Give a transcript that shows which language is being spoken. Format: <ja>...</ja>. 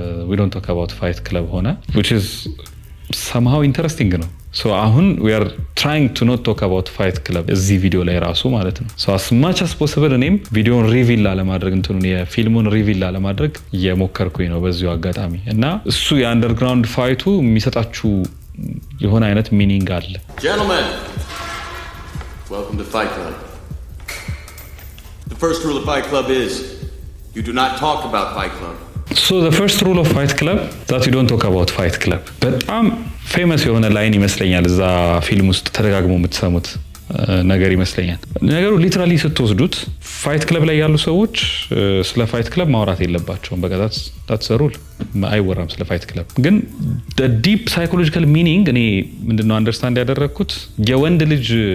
<en>we don't talk about fight club</en> <am>ሆነ</am> <en>which is somehow interesting</en> <am>ነው። ሶ አሁን</am> <en>we are trying to not talk about fight club</en> <am>እዚህ ቪዲዮ ላይ ራሱ ማለት ነው። ሶ</am> <en>as much as possible</en> <am>እኔም ቪዲዮን ሪቪል ላለማድረግ እንትኑን የፊልሙን ሪቪል ላለማድረግ እየሞከርኩኝ ነው በዚሁ አጋጣሚ እና እሱ የአንደርግራውንድ ፋይቱ የሚሰጣችሁ የሆነ አይነት ሚኒንግ አለ።</am> <en>Gentlemen, welcome to Fight Club. The first rule of Fight Club is you do not talk about Fight Club. So the first rule of Fight Club that you don't talk about Fight Club.</en> <am>በጣም ፌመስ የሆነ ላይን ይመስለኛል እዛ ፊልም ውስጥ ተደጋግሞ የምትሰሙት ነገር ይመስለኛል። ነገሩ ሊትራሊ ስትወስዱት ፋይት ክለብ ላይ ያሉ ሰዎች ስለ ፋይት ክለብ ማውራት የለባቸውም። በቃ</am> <en>that's a rule</en> <am>አይወራም ስለ ፋይት ክለብ። ግን</am> <en>the deep psychological meaning</en> <am>እኔ ምንድነው አንደርስታንድ ያደረኩት የወንድ ልጅ</am>